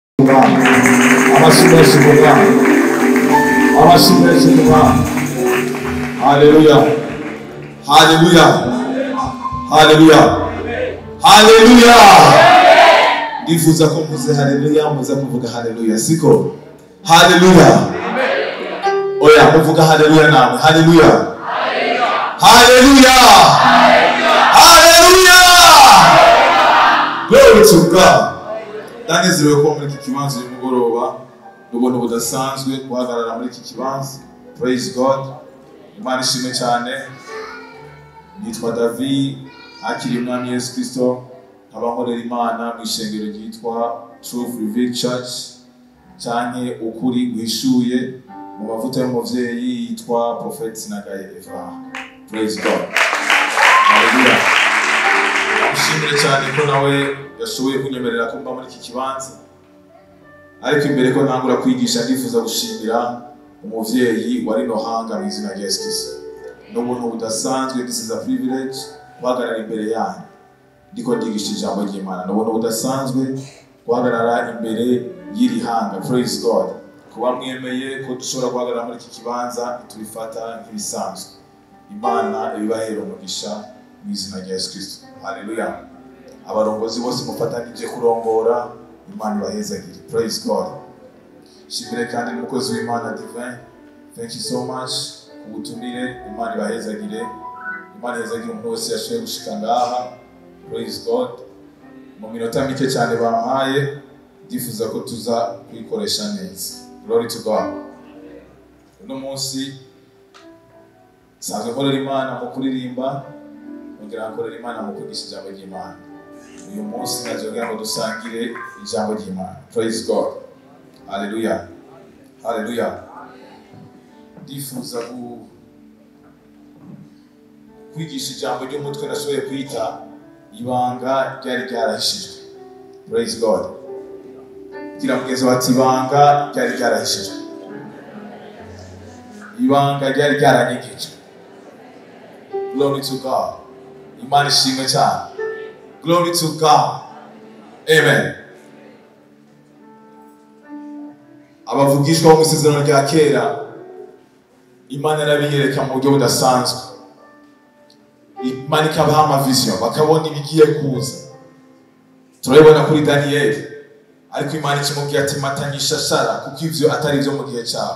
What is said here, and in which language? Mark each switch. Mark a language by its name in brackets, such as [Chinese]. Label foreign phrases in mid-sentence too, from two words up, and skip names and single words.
[English] Hallelujah. Hallelujah. Hallelujah. Hallelujah. [Rundi] Nifuza ko muze hallelujah, muze kuvuga hallelujah. Siko. Hallelujah. Oya, kuvuga hallelujah nawe. [English] Hallelujah. Hallelujah. Hallelujah. Glory to God. [Rundi] Ndanezerewe ko muri iki kibanza y'umugoroba n'ubuntu budasanzwe guhagarara muri iki kibanza. [English] Praise God. [Rundi] Imana ishimwe cyane. Nitwa David, akiri umwami Yesu Kristo, abakorera Imana mu ishengero ryitwa Truth Revealed Church, cyane ukuri guhishuye mu mavuta y'umuvyeyi yitwa Prophet Sinagaye Eva. [English] Praise God. Hallelujah. [Rundi] Ishimwe cyane ko nawe yashoboye kunyemerera ko mba muri iki kibanza. Ariko imbere ko ntangura kwigisha ndifuza gushimira umuvyeyi wari no hanga mu izina rya Yesu Kristo. N'ubuntu budasanzwe, [English] this is a privilege [Rundi] guhagarara imbere yanyu ndiko ndigisha ijambo ry'Imana. N'ubuntu budasanzwe guhagarara imbere y'iri hanga. [English] Praise God. [Rundi] Kuba mwemeye ko dushobora guhagarara muri iki kibanza tubifata nk'ibisanzwe. Imana ibibahera umugisha mu izina rya Yesu Kristo. [English] Hallelujah. [Rundi] Abarongozi bose mufatanije kurongora, Imana ibahezagire. [English] Praise God. [Rundi] Shimire kandi n'umukozi w'Imana Divin. [English] Thank you so much [Rundi] kubutumire. Imana ibahezagire. Imana ihezagire umuntu wese yashoboye gushika ngaha. [English] Praise God. [Rundi] Mu minota mike cyane bampaye ndifuza ko tuza kuyikoresha neza. [English] Glory to God. [Rundi] Uno munsi sanzwe nkorera Imana mu kuririmba, ngira nkorera Imana mu kwigisha ijambo ry'Imana. Uyu munsi nazogira ngo dusangire ijambo ry'Imana. [English] Praise God. Hallelujah. Hallelujah. [Rundi] Ndifuza kwigisha ijambo ry'umutwe nashoboye kwita ibanga ryari ryarahishijwe. Praise God. Kira mugeze bati ibanga ryari ryarahishijwe. Ibanga ryari ryaranyigijwe. [English] Glory to God. [Rundi] Imana ishimwe cyane. [English] Glory to God. Amen. [Rundi] Abavugishwa bo mu isezerano rya kera, Imana yarabiyereka mu buryo budasanzwe. Imana ikabaha amavision bakabona ibigiye kuza. Turabibona kuri Daniel. Ariko Imana ikimubwira ati matanyisha shara kuko ivyo atari byo mu gihe cyawe.